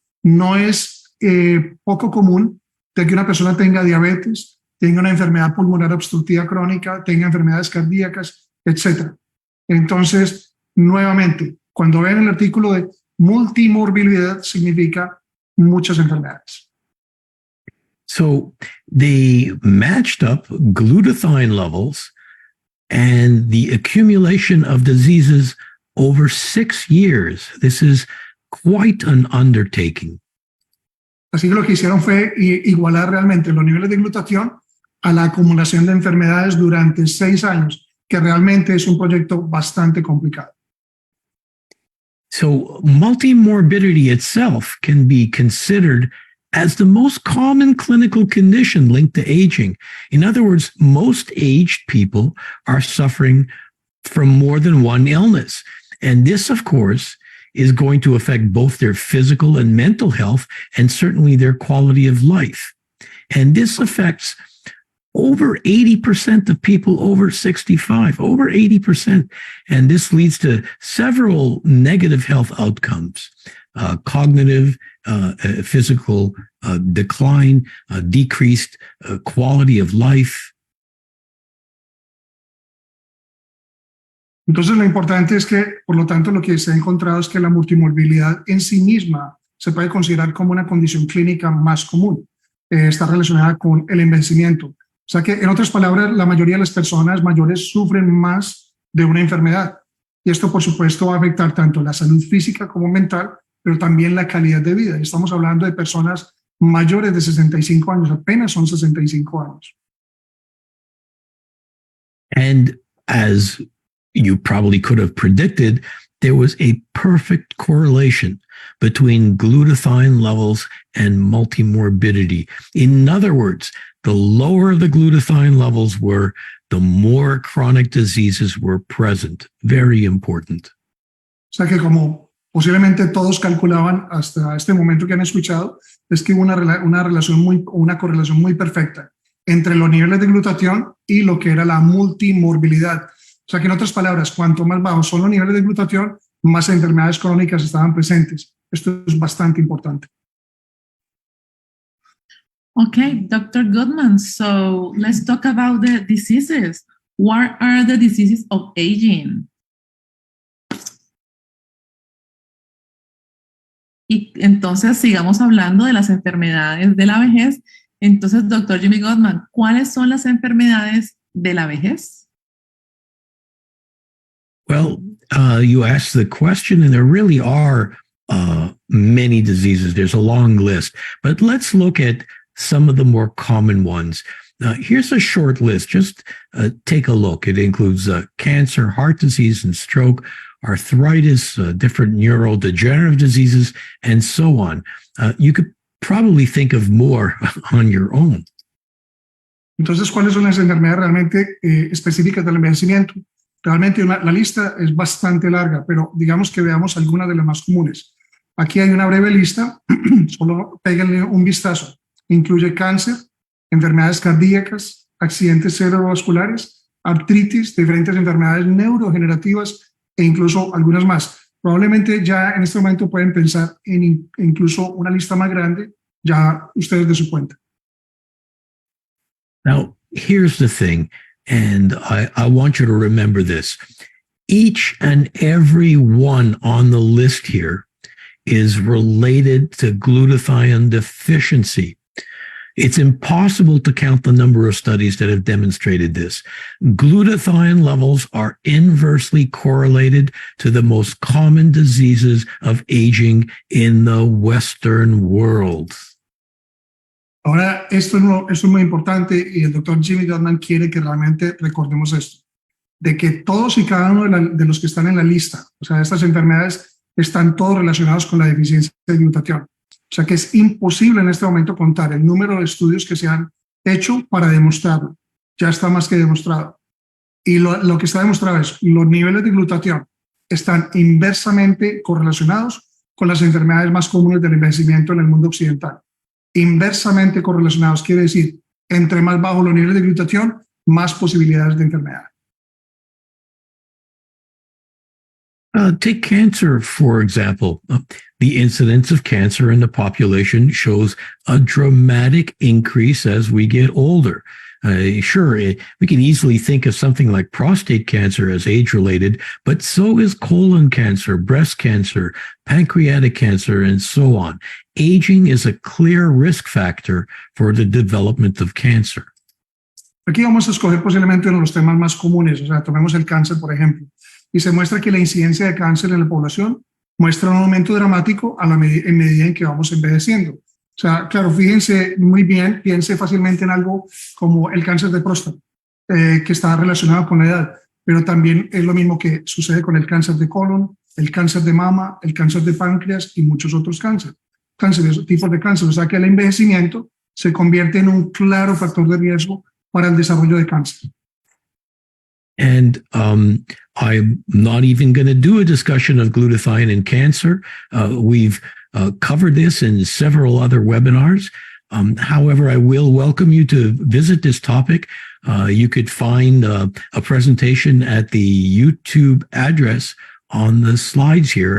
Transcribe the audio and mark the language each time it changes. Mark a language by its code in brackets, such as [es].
[es] No es poco común de que una persona tenga diabetes, tenga una enfermedad pulmonar obstructiva crónica, tenga enfermedades cardíacas, etc. Entonces, nuevamente, cuando ven el artículo de multimorbilidad, significa muchas enfermedades. [en] So they matched up glutathione levels and the accumulation of diseases over 6 years. This is quite an undertaking. [es] Así que lo que hicieron fue igualar realmente los niveles de glutatión a la acumulación de enfermedades durante 6 años, que realmente es un proyecto bastante complicado. [en] So multimorbidity itself can be considered as the most common clinical condition linked to aging. In other words, most aged people are suffering from more than one illness. And this, of course, is going to affect both their physical and mental health and certainly their quality of life. And this affects over 80% of people over 65, over 80%. And this leads to several negative health outcomes, cognitive, physical decline, decreased quality of life. [es] Entonces, lo importante es que, por lo tanto, lo que se ha encontrado es que la multimorbilidad en sí misma se puede considerar como una condición clínica más común. Está relacionada con el envejecimiento. O sea que, en otras palabras, la mayoría de las personas mayores sufren más de una enfermedad. Y esto, por supuesto, va a afectar tanto la salud física como mental, pero también la calidad de vida. Estamos hablando de personas mayores de 65 años, apenas son 65 años. [en] And as you probably could have predicted, there was a perfect correlation between glutathione levels and multimorbidity. In other words, the lower the glutathione levels were, the more chronic diseases were present. Very important. [es] O sea que como posiblemente todos calculaban hasta este momento que han escuchado, es que hubo una correlación muy perfecta entre los niveles de glutatión y lo que era la multimorbilidad. O sea que en otras palabras, cuanto más bajos son los niveles de glutatión, más enfermedades crónicas estaban presentes. Esto es bastante importante. [en] Okay, Dr. Gutman, so let's talk about the diseases. What are the diseases of aging? [es] Y entonces sigamos hablando de las enfermedades de la vejez. Entonces, doctor Jimmy Gutman, ¿cuáles son las enfermedades de la vejez? [en] Well, you asked the question, and there really are many diseases. There's a long list, but let's look at some of the more common ones. Here's a short list. Just take a look. It includes cancer, heart disease, and stroke, arthritis, different neurodegenerative diseases, and so on. You could probably think of more on your own. [es] Entonces, ¿cuáles son las enfermedades realmente específicas del envejecimiento? Realmente la lista es bastante larga, pero digamos que veamos algunas de las más comunes. Aquí hay una breve lista, solo péguenle un vistazo. Incluye cáncer, enfermedades cardíacas, accidentes cerebrovasculares, artritis, diferentes enfermedades neurodegenerativas e incluso algunas más. Probablemente ya en este momento pueden pensar en incluso una lista más grande, ya ustedes de su cuenta. [en] Now, here's the thing, and I want you to remember this. Each and every one on the list here is related to glutathione deficiency. It's impossible to count the number of studies that have demonstrated this. Glutathione levels are inversely correlated to the most common diseases of aging in the Western world. [es] Ahora, esto es muy importante y el doctor Jimmy Gutman quiere que realmente recordemos esto, de que todos y cada uno de los que están en la lista, o sea, estas enfermedades están todos relacionados con la deficiencia de glutatión. O sea que es imposible en este momento contar el número de estudios que se han hecho para demostrarlo. Ya está más que demostrado. Y lo que está demostrado es que los niveles de glutatión están inversamente correlacionados con las enfermedades más comunes del envejecimiento en el mundo occidental. Inversamente correlacionados quiere decir, entre más bajos los niveles de glutatión, más posibilidades de enfermedad. [en] Take cancer, for example. The incidence of cancer in the population shows a dramatic increase as we get older. Sure, we can easily think of something like prostate cancer as age-related, but so is colon cancer, breast cancer, pancreatic cancer, and so on. Aging is a clear risk factor for the development of cancer. [es] Aquí vamos a escoger posiblemente uno de los temas más comunes, o sea, tomemos el cáncer, por ejemplo, y se muestra que la incidencia de cáncer en la población muestra un aumento dramático en medida en que vamos envejeciendo. O sea, claro, fíjense muy bien, piense fácilmente en algo como el cáncer de próstata, que está relacionado con la edad, pero también es lo mismo que sucede con el cáncer de colon, el cáncer de mama, el cáncer de páncreas y muchos otros cánceres, tipos de cáncer. O sea, que el envejecimiento se convierte en un claro factor de riesgo para el desarrollo de cáncer. [en] And I'm not even going to do a discussion of glutathione and cancer. We've covered this in several other webinars. However, I will welcome you to visit this topic. You could find a presentation at the YouTube address on the slides here.